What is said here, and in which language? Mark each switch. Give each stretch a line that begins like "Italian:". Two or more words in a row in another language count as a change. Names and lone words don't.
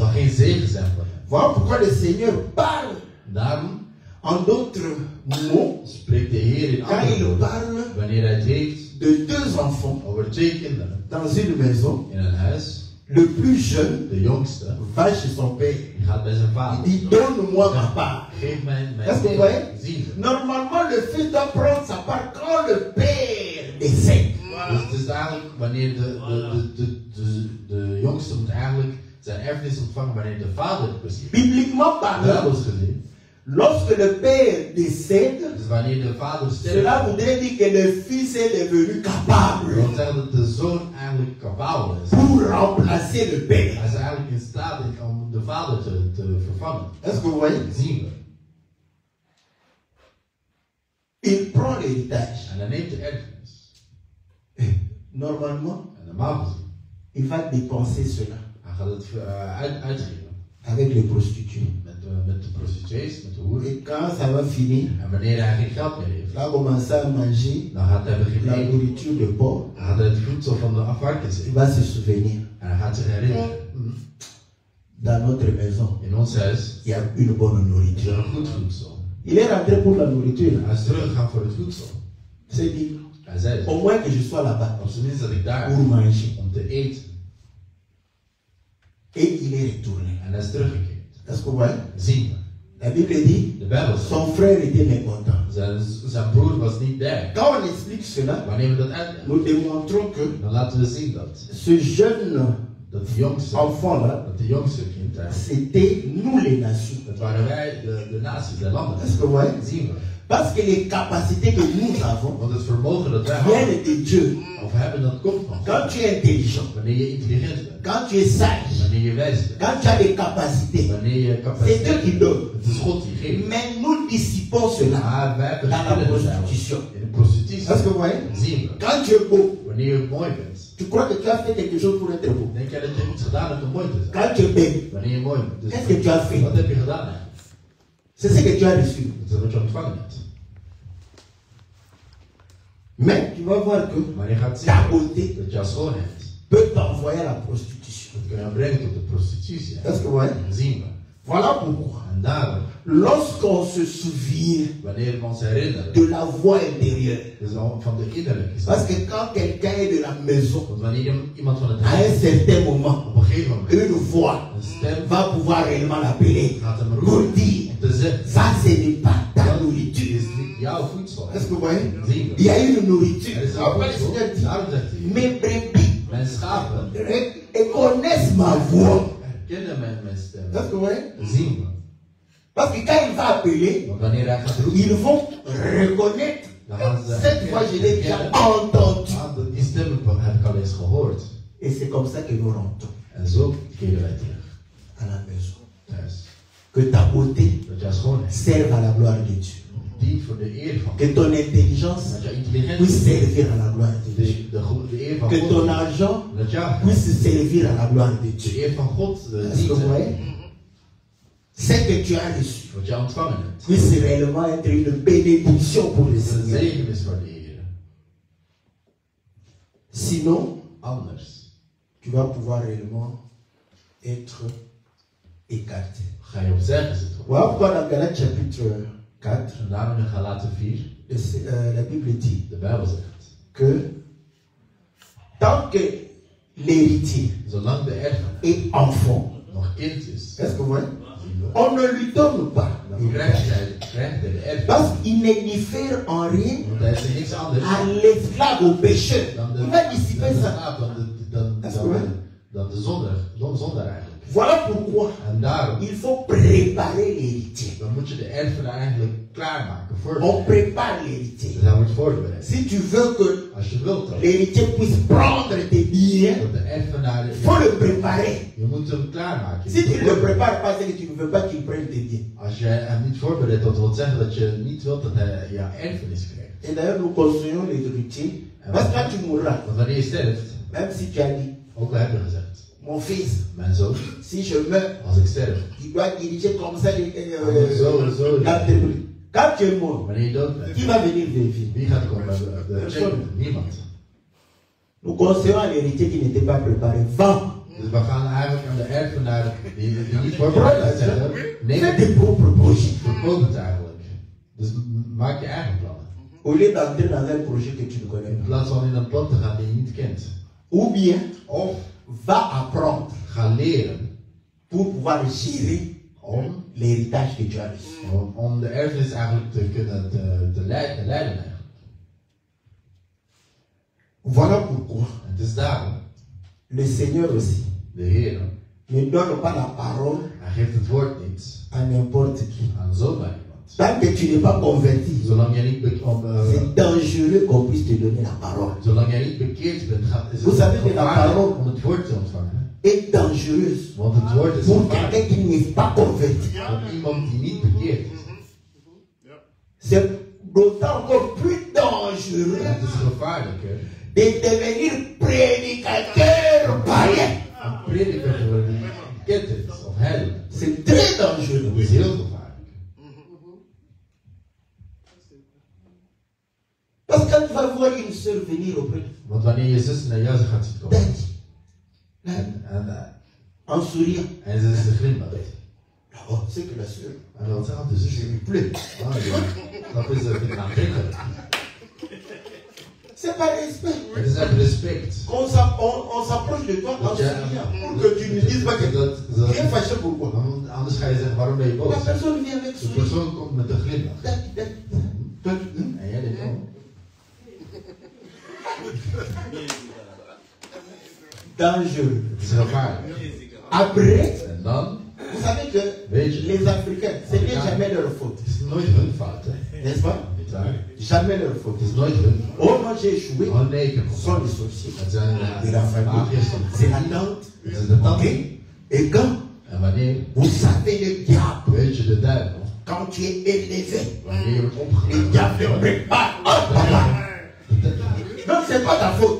French: Voilà pourquoi le Seigneur parle en d'autres mots quand il parle de deux enfants dans une maison. Le plus jeune va chez son père. Il dit, donne-moi ma part. Est-ce que vous voyez? Normalement, le fils doit prendre sa part quand le père décède.
Dutch: Dus eigenlijk wanneer de jongste moet eigenlijk zijn erfenis ontvangen wanneer de vader precies.
French: Bibliquement parlant, lorsque le père décède, cela voudrait dire que le fils est devenu capable pour remplacer le père.
Dutch: Hij is eigenlijk in staat om de vader te vervangen.
French: Est-ce que vous voyez?
Dutch: Zien we.
French: Il prend l'héritage.
Dutch: En hij neemt de erfenis.
French: Normalement,
Dutch: normaal gezien,
French: il va dépenser cela.
Dutch: Hij gaat het uitgeven.
French: Avec les prostituées.
Dutch: Met de prostituees, met de hoeren.
French: Et quand ça va finir,
Dutch: en wanneer hij geen geld meer heeft,
French: va commencer à manger
Dutch: dan gaat hij beginnen
French: la nourriture de porc.
Dutch: Dan gaat hij het voedsel van de afvarkens eten.
French: Il va se souvenir.
Dutch: En hij gaat zich herinneren.
French: Dans notre maison,
Dutch: in ons huis,
French: il y a une bonne nourriture.
Dutch: Is er een goed voedsel.
French: Il est rentré pour la nourriture.
Dutch: Hij is teruggegaan voor het voedsel.
French: C'est dit.
Dutch: Hij zei,
French: au moins que je sois là-bas.
Dutch: Op zijn minst dat ik daar
French: pour manger.
Dutch: Om te eten.
French: Et il est retourné.
Dutch: En hij is teruggekeerd.
French: Est-ce que vous voyez?
Dutch: Zien we.
French: La Bible dit, son frère était mécontent.
Dutch: Zijn broer was niet daar.
French: Quand on explique cela,
Dutch: wanneer we dat uitleggen,
French: nous démontrons que
Dutch: dan laten we zien dat
French: ce jeune enfant là, c'était nous les nations.
Dutch: Dat waren wij de naties, de landen.
French: Est-ce que vous voyez?
Dutch: Zien we.
French: Parce que les capacités que nous avons viennent de Dieu. Quand tu es intelligent, quand tu es sage, quand tu as des capacités, c'est Dieu qui donne. Mais nous dissipons cela dans la prostitution. Est-ce que vous voyez? Quand tu es beau, tu crois que tu as fait quelque chose pour être beau. Quand tu es belle, qu'est-ce que tu as fait? C'est ce que tu as reçu. Mais tu vas voir que
Dutch: Maar je gaat
French: ta
Dutch: zien
French: beauté
Dutch: dat jouw schoonheid
French: peut t'envoyer à la prostitution.
Dutch: dat kan je brengen tot de prostitutie.
French: Est-ce que vous voyez?
Dutch: Dat zien we.
French: Voilà pourquoi,
Dutch: En daarom,
French: lorsqu'on se souvient
Dutch: wanneer we ons herinneren,
French: de la voix intérieure,
Dutch: dus van de innerlijke
French: parce
Dutch: zaak.
French: que quand quelqu'un est de la maison,
Dutch: Want wanneer iemand van het
French: à un
Dutch: huis
French: certain moment,
Dutch: op een gegeven moment
French: une voix
Dutch: een stem
French: va pouvoir réellement l'appeler
Dutch: gaat hem
French: pour
Dutch: roepen
French: dire,
Dutch: om te zeggen,
French: ça ce n'est pas ta
Dutch: dat
French: nourriture.
Dutch: is niet jouw voedsel.
French: Est-ce que vous voyez?
Dutch: Zien
French: Il y
Dutch: we.
French: a une nourriture.
Dutch: Er is een
French: Après, le
Dutch: voedsel.
French: Seigneur dit,
Dutch: Daarom zegt hij,
French: mes brebis
Dutch: mijn schapen
French: connaissent ma voix.
Dutch: herkennen mijn stem.
French: Est-ce que vous voyez?
Dutch: Zien we.
French: Parce que quand il va appeler,
Dutch: Want wanneer hij gaat roepen,
French: ils vont reconnaître.
Dutch: dan gaan ze
French: Cette fois, je l'ai déjà
Dutch: herkennen.
French: entendu.
Dutch: Die stem heb ik al eens gehoord.
French: Et c'est comme ça que nous rentrons
Dutch: En zo keren wij terug
French: à la maison.
Dutch: thuis.
French: Que ta beauté
Dutch: Dat jouw schoonheid
French: serve à la gloire de Dieu.
Dutch: dient voor de eer van God.
French: Que ton intelligence
Dutch: Dat jouw
French: puisse
Dutch: intelligentie
French: servir à la gloire de Dieu.
Dutch: de eer van
French: Que
Dutch: God
French: ton
Dutch: dient.
French: argent
Dutch: Dat jouw
French: puisse servir à la gloire de Dieu.
Dutch: de eer van God
French: Est-ce que vous
Dutch: dient.
French: voyez? Ce que tu as reçu
Dutch: Wat jij ontvangen hebt.
French: puisse réellement être une bénédiction pour le
Dutch: Dat een
French: Seigneur.
Dutch: zegen is voor de Heer.
French: Sinon,
Dutch: Anders
French: tu vas pouvoir réellement être écarté.
Dutch: ga je opzij gezet worden.
French: Voilà pourquoi dans Galates chapitre 4,
Dutch: En daarom in Galaten 4,
French: la Bible dit
Dutch: de Bijbel zegt,
French: que tant que l'héritier
Dutch: zolang de erfenis
French: est enfant,
Dutch: nog kind is,
French: est-ce que vous voyez?
Dutch: zien we,
French: On ne lui donne pas.
Dutch: dan krijgt hij de erfenis.
French: Parce qu'il ne diffère en rien
Dutch: Want hij is niks anders
French: à l'esclave, au pécheur.
Dutch: dan
French: Il va dissiper
Dutch: de
French: ça.
Dutch: slaaf, dan de zondaar eigenlijk.
French: Voilà pourquoi
Dutch: En daarom
French: il faut préparer l'héritier.
Dutch: dan moet je de erfenis eigenlijk klaarmaken,
French: On
Dutch: voorbereiden.
French: prépare l'héritier.
Dutch: Dus hij wordt voorbereid.
French: Si tu veux que
Dutch: Als je wilt dan,
French: l'héritier puisse prendre tes biens,
Dutch: dat de erfenis,
French: il faut le préparer.
Dutch: je moet hem klaarmaken.
French: Si tu ne le prépares pas, c'est que tu ne veux pas qu'il prenne tes biens.
Dutch: Als je hem niet voorbereidt, dat wil zeggen dat je niet wilt dat hij jouw erfenis krijgt.
French: Et d'ailleurs, nous conseillons les héritiers, parce que quand tu mourras,
Dutch: Want wanneer je sterft,
French: même si tu as dit,
Dutch: ook al hebben we gezegd,
French: mon fils,
Dutch: mijn zoon,
French: si je meurs,
Dutch: als ik sterf,
French: il doit diriger comme ça
Dutch: Zo.
French: l'entreprise. Quand tu es mort,
Dutch: wanneer je dood bent,
French: qui va venir vérifier?
Dutch: wie gaat komen de checken? Niemand.
French: Nous conseillons à l'héritier qui n'était pas préparé, vends.
Dutch: Dus we gaan eigenlijk aan de erfenaar die niet voorbereid zijn, neem
French: Fais
Dutch: het,
French: tes propres projets.
Dutch: verkoop het eigenlijk. Dus maak je eigen plannen.
French: Au lieu d'entrer dans un projet que tu ne connais
Dutch: In
French: pas.
Dutch: plaats van in een plan te gaan die je niet kent.
French: Ou bien,
Dutch: Of
French: va apprendre
Dutch: ga leren
French: pour pouvoir gérer
Dutch: om
French: l'héritage que tu as reçu.
Dutch: om de erfenis eigenlijk te kunnen te leiden eigenlijk.
French: Voilà pourquoi
Dutch: Het is daarom,
French: le Seigneur aussi
Dutch: de Heer,
French: ne donne pas la parole
Dutch: hij geeft het woord niet
French: à n'importe qui.
Dutch: aan zomaar iemand.
French: Tant que tu n'es pas converti,
Dutch: Zolang jij niet
French: c'est dangereux qu'on puisse te donner la parole.
Dutch: zolang jij niet bekeerd bent, is
French: Vous
Dutch: het
French: savez que la
Dutch: gevaarlijk
French: parole
Dutch: om het woord te ontvangen.
French: est dangereuse
Dutch: Want het woord is
French: pour
Dutch: gevaarlijk
French: quelqu'un qui n'est pas converti.
Dutch: voor iemand die niet bekeerd is.
French: C'est d'autant encore plus dangereux
Dutch: Het is gevaarlijker
French: de devenir prédicateur païen.
Dutch: om prediker te worden die bekend is of heilig.
French: C'est très
Dutch: Dat
French: dangereux.
Dutch: is heel gevaarlijk.
French: Parce que quand tu vas voir une sœur venir auprès de
Dutch: Want wanneer je zus naar jou gaat zien komen
French: en souriant,
Dutch: en ze glimlacht,
French: oh, c'est que la sœur,
Dutch: en dan zegt de zus je niet plus. Dat is een aantrekkelijk.
French: c'est pas respect.
Dutch: Het is echt respect.
French: On s'approche de toi en souriant pour que tu ne dises pas que tu es fâché pourquoi.
Dutch: Anders ga je zeggen waarom ben je boos.
French: La personne vient avec
Dutch: De
French: sourire.
Dutch: persoon komt met een glimlach. En jij denkt, oh,
French: Dangereux.
Dutch: het is gevaarlijk.
French: Après,
Dutch: En dan,
French: vous savez que
Dutch: weet je,
French: les Africains, ce n'est jamais leur faute.
Dutch: het is nooit hun fout, hè.
French: N'est-ce pas?
Dutch: Daar.
French: Jamais leur faute.
Dutch: Het is nooit hun fout.
French: Oh, moi j'ai échoué.
Dutch: Oh nee, ik heb
French: Ce sont les sorciers
Dutch: Het zijn
French: de la famille.
Dutch: magiërs.
French: C'est la tante.
Dutch: Het is de Ok? tante.
French: Et quand
Dutch: En wanneer,
French: vous savez le diable,
Dutch: weet je de duivel,
French: quand tu es élevé,
Dutch: wanneer je wordt
French: le
Dutch: opgericht.
French: diable prépare. Oh, papa. Non, c'est pas ta faute.